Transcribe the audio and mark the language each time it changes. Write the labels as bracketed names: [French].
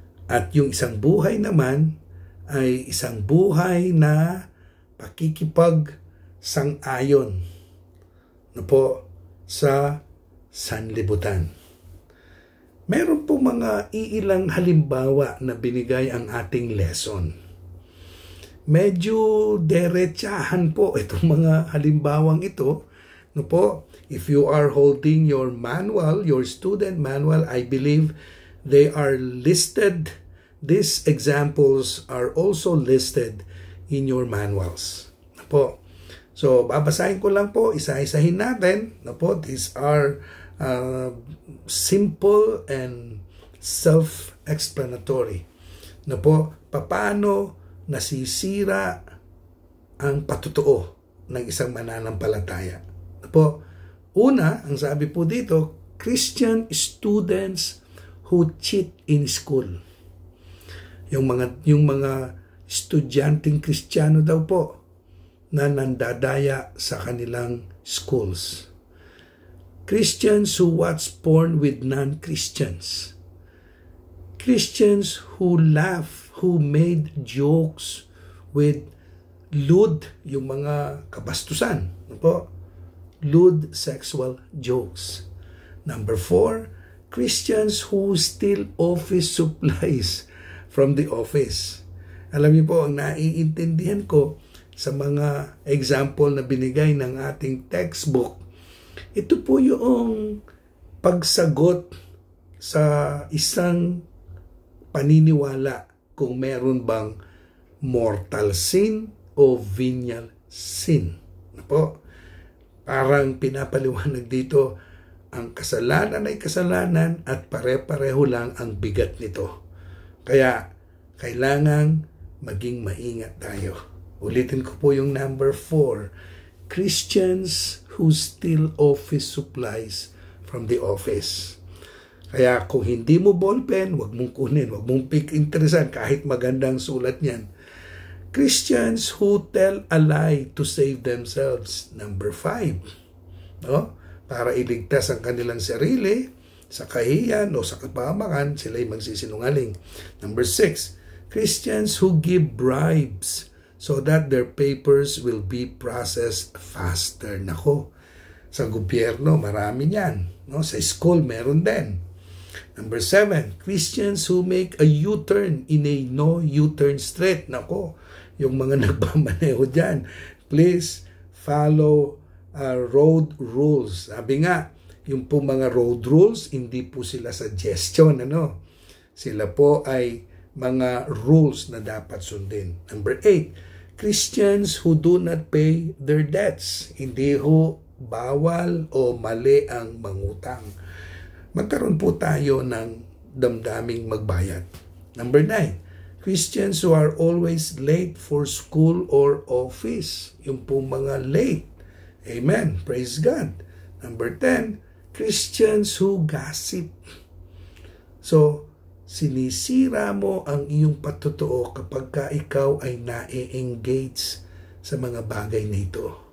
[Filipino] At yung isang buhay naman ay isang buhay na pakikipag-sang-ayon na po sa sanlibutan. Meron po mga iilang halimbawa na binigay ang ating lesson. Medyo derechahan po itong mga halimbawang ito. [English] No po, if you are holding your manual, your student manual, I believe They are listed. These examples are also listed in your manuals. Po. [Filipino] So, babasahin ko lang po, isa-isahin natin. [English] These are simple and self-explanatory. [Filipino] Paano nasisira ang patutuo ng isang mananampalataya. Una, ang sabi po dito, [English] Christian students who cheat in school. [Filipino] Yung mga estudyanteng Kristiyano daw po na nandadaya sa kanilang schools. [English] Christians who watch porn with non-Christians. Christians who laugh, who made jokes with lewd, [Filipino] yung mga kabastusan. [English] Lewd sexual jokes. Number 4, Christians who steal office supplies from the office. [Filipino] Alam niyo po, ang naiintindihan ko sa mga example na binigay ng ating textbook, ito po yung pagsagot sa isang paniniwala kung meron bang mortal sin o venial sin. Parang pinapaliwanag dito, ang kasalanan ay kasalanan at pare-pareho lang ang bigat nito. Kaya, kailangang maging maingat tayo. Ulitin ko po yung number 4. [English] Christians who steal office supplies from the office. [Filipino] Kaya kung hindi mo ballpen, wag mong kunin, wag mong interesan kahit magandang sulat niyan. [English] Christians who tell a lie to save themselves. Number 5. [Filipino] Para iligtas ang kanilang sarili sa kahiyan o sa kapahamakan, sila'y magsisinungaling. [English] Number 6, Christians who give bribes so that their papers will be processed faster. [Filipino] Sa gobyerno, marami yan. Sa school, meron din. [English] Number 7, Christians who make a U-turn in a no U-turn street. [Filipino] Yung mga nagmamaneho dyan, [English] please follow road rules. [Filipino] Sabi nga, yung po mga road rules, hindi po sila suggestion. Sila po ay mga rules na dapat sundin. [English] Number 8, Christians who do not pay their debts. [Filipino] Hindi ho bawal o mali ang mangutang. Magkaroon po tayo ng damdaming magbayad. [English] Number 9, Christians who are always late for school or office. [Filipino] Yung po mga late. Amen. [English] Praise God. Number 10, Christians who gossip. [Filipino] So, sinisira mo ang iyong patutuo kapag ka ikaw ay na-engage sa mga bagay na ito.